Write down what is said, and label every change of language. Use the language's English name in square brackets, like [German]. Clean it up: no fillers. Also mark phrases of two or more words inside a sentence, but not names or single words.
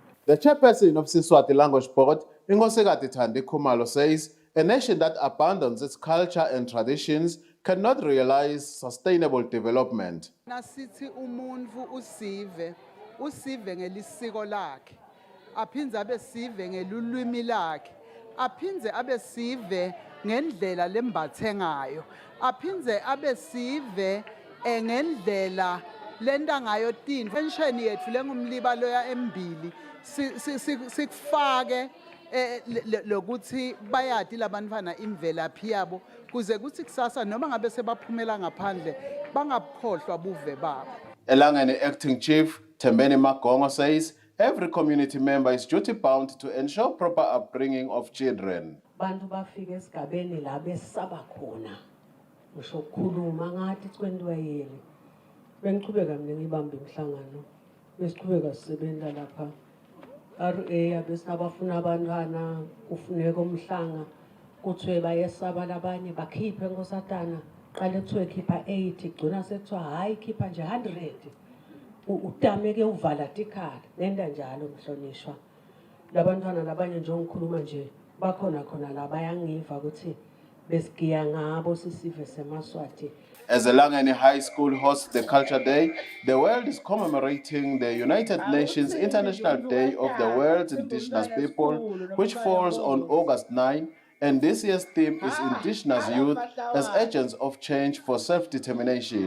[English] The chairperson of Siswati Language Board, Ngosekati Thandi Khumalo, says a nation that abandons its culture and traditions cannot realize sustainable development. [Swati] Nasithi umuntu usive ngelisiko lakhe, aphinze abe sive ngelulwimi lakhe, aphinze abe sive ngendlela lembathe ngayo, aphinze abe sive ngendlela lenda ngayo tintfo. Pension yethu lengumliba loya embili sikufake lokuthi bayati labantwana imvelaphi yabo kuze kuthi kusasa noma ngabe sebaphumela ngaphandle bangabukhohlwa buve babo. [English] Elangeni acting chief Thembeni Magongo says every community member is duty bound to ensure proper upbringing of children. [Swati] Bantu bafika esigabeni la besaba khona ngisho ukukhuluma ngathi kwentiwa yini bengiqhubeka mina ngibamba imhlangano besiqhubeka sisebenza lapha RA abesinabafuna abantwana kufuneka umhlanga kuthiwe bayesaba labanye bakhiphe ngosatana qale kuthiwe khipha 80 gcina sekuthiwa hayi khipha nje 100 utameke uvala tikhala nenda njalo mhlonishwa labantwana labanye nje ngikhuluma nje bakhona khona la bayangiva ukuthi besigiya ngabo sisive semaswati. [English] As Elangeni High School hosts the Culture Day, the world is commemorating the United Nations International Day of the World's Indigenous People, which falls on August 9, and this year's theme is Indigenous Youth as Agents of Change for Self-Determination.